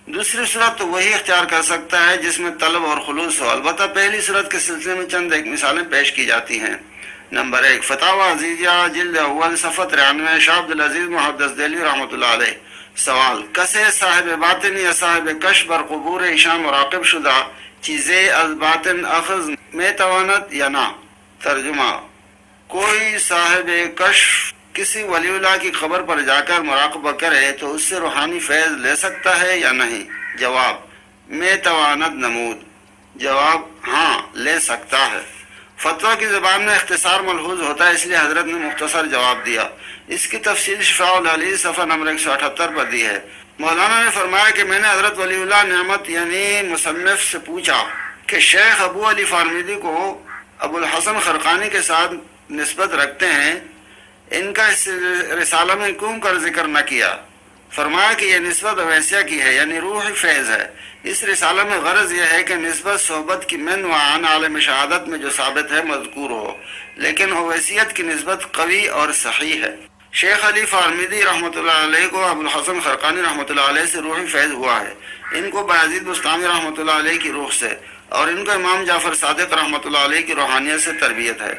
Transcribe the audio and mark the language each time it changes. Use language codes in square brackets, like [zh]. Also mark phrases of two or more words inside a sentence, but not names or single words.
[ur] دوسری صورت تو وہی اختیار کر سکتا ہے جس میں طلب اور خلوص ہو، البتہ پہلی صورت کے سلسلے میں چند ایک مثالیں پیش کی جاتی ہیں۔ نمبر 1، فتاوی عزیزیہ جلد اول صفحہ 93، شاہ عبدالعزیز محدث دہلوی رحمۃ اللہ علیہ۔ [fa] سوال: کسے صاحب باطن یا صاحب کشف بر قبور ایشاں مراقب شدہ چیزیں از باطن اخذ میں تواند یا نہ؟ [ur] ترجمہ: کوئی صاحب کشف کسی ولی اللہ کی قبر پر جا کر مراقبہ کرے تو اس سے روحانی فیض لے سکتا ہے یا نہیں؟ [fa] جواب: میں تواند نمود۔ جواب: [ur] ہاں، لے سکتا ہے۔ فتویٰ کی زبان میں اختصار ملحوظ ہوتا ہے، اس لیے حضرت نے مختصر جواب دیا۔ اس کی تفصیل شفاء العلی صفحہ نمبر 178 پر دی ہے۔ مولانا نے فرمایا کہ میں نے حضرت ولی اللہ نعمت یعنی مصنف سے پوچھا کہ شیخ ابو علی فارمیدی کو ابو الحسن خرقانی کے ساتھ نسبت رکھتے ہیں، ان کا اس رسالہ میں کیوں کر ذکر نہ کیا؟ فرمایا کہ یہ نسبت اویسیہ کی ہے، یعنی روح فیض ہے۔ اس رسالہ میں غرض یہ ہے کہ نسبت صحبت کی من و عن عالم شہادت میں جو ثابت ہے مذکور ہو، لیکن اویسیت کی نسبت قوی اور صحیح ہے۔ شیخ علی فارمیدی رحمۃ اللہ علیہ کو ابو الحسن خرقانی رحمۃ اللہ علیہ سے روحی فیض ہوا ہے، ان کو بایزید بستامی رحمۃ اللہ علیہ کی روح سے، اور ان کو امام جعفر صادق رحمۃ اللہ علیہ کی روحانیت سے تربیت ہے۔